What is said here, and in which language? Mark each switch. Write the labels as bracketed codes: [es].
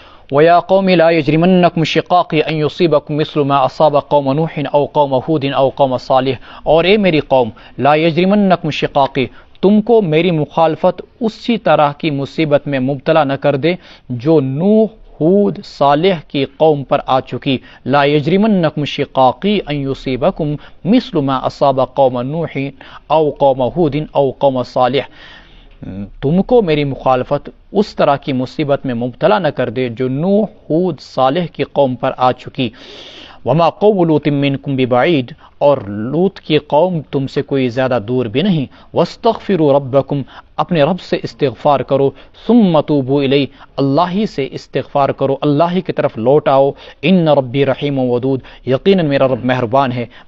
[ar] وَيَا قَوْمِ لَا يَجْرِمَنَّكُمْ شِقَاقِي أَن يُصِيبَكُمْ مِثْلُ مَا أَصَابَ قَوْمَ نُوحٍ أَوْ قَوْمَ هُودٍ أَوْ قَوْمَ صَالِحٍ، [ur] اور اے میری قوم [ar] لا يَجْرِمَنَّكُمْ شِقَاقِي، [ur] تم کو میری مخالفت اسی طرح کی مصیبت میں مبتلا نہ کر دے جو نوح، ہود، صالح کی قوم پر آ چکی. [ar] لا يجرمنكم شقاقی ان يصيبكم مثل ما اصاب قوم نوح او قوم ہود او قوم صالح، [ur] تم کو میری مخالفت اس طرح کی مصیبت میں مبتلا نہ کر دے جو نوح، ہود، صالح کی قوم پر آ چکی۔ [ar] وما قوم لوط منکم ببعید، [ur] اور لوط کی قوم تم سے کوئی زیادہ دور بھی نہیں۔ [ar] واستغفروا ربکم، [ur] اپنے رب سے استغفار کرو۔ [ar] ثم توبوا الیہ، [ur] اللہ ہی سے استغفار کرو، اللہ ہی کی طرف لوٹ آؤ۔ [ar] ان ربی رحیم ودود، [ur] یقیناً میرا رب مہربان ہے،